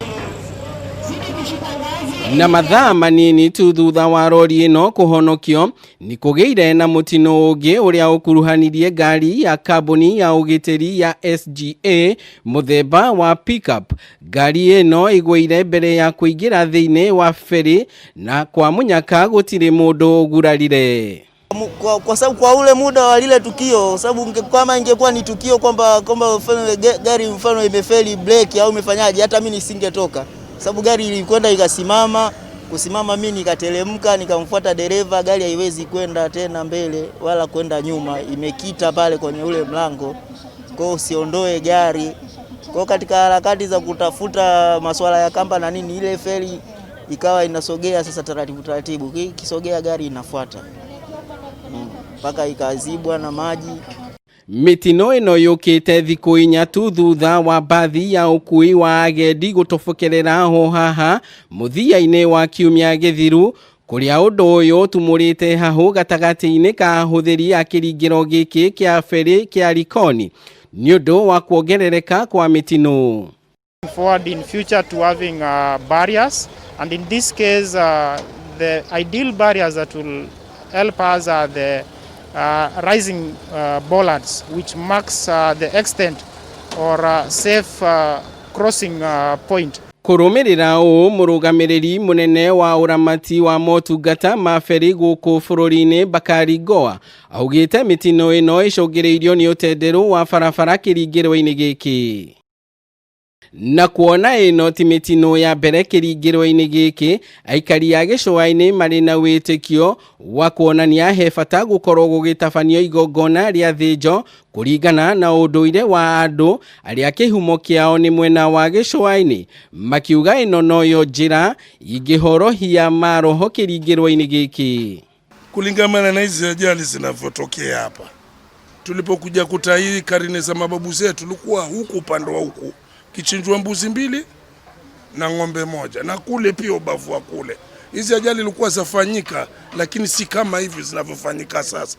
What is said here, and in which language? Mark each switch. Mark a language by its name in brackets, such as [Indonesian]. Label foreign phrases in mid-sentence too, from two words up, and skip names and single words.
[Kikuyu] Na mathaa manini tu thutha wa rori ino kuhonokio ni kugeire na mutino ungi uria ukuruhanirie ngari ya kambuni ya ugitiri ya SGA muthemba wa pickup. Ngari ino igwire mbere ya kuingira thiini wa feri na kwa munyaka gutire mundu ugurarire. [Swahili] Kwa sababu kwa ule muda wa lile tukio, sababu kama ingekuwa ni tukio kwamba gari mfano imefeli breki au imefanyaje, hata mimi nisingetoka. Sababu gari ilikwenda ikasimama, kusimama mimi nikatelemka nikamfuata dereva, gari haiwezi kwenda tena mbele wala kwenda nyuma, imekita pale kwenye ule mlango. Kwa hiyo usiondoe gari. Kwa hiyo katika harakati za kutafuta masuala ya kamba na nini, ile feri ikawa inasogea sasa taratibu. Kisogea gari inafuata. Mpaka ikazibwa na maji. [Kikuyu] Mitino ino yukite thiku inya tu thutha wa bathi ya ukui wa agendi gutofokerera ho haha muthia-ini wa kiumia githiru, kuria undu uyu tumurite hahu gatagati-ini ka huthiri a kiringiro giki kia feri kia Likoni ni undu wa kuongerereka kwa mitino. [English] Forward in future to having barriers, and in this case the ideal barriers that will help us are the rising bollards, which marks the extent or safe crossing point. [Kikuyu] Kurumirira u murugamiriri munene wa uramati wa motungata maferi guku bururi-ini Bakari Goa augite mitino ino icungiriirio ni utenderu wa barabara kiringiro-ini giki. Na kuona ino ti mitino ya mbere kiringiro-ini giki, aikari a gicua-ini mari na witikio wa kuonania he bata gukorwo gugitabanio igongona ria thinjo kuringana na unduire wa andu aria kihumo kiao ni mwena wa gicua-ini, makiuga ino noyo njira ingihorohia maroho kiringiro-ini giki. [Swahili] Kulingana na hizi ajali zinavyotokea hapa, tulipokuja kutai karine za mababu zetu tulikuwa huku upande wa huku kichinjwa mbuzi 2 na ng'ombe 1, na kule pia ubavu wa kule. Hizi ajali zilikuwa zafanyika, lakini si kama hivi zinavyofanyika sasa.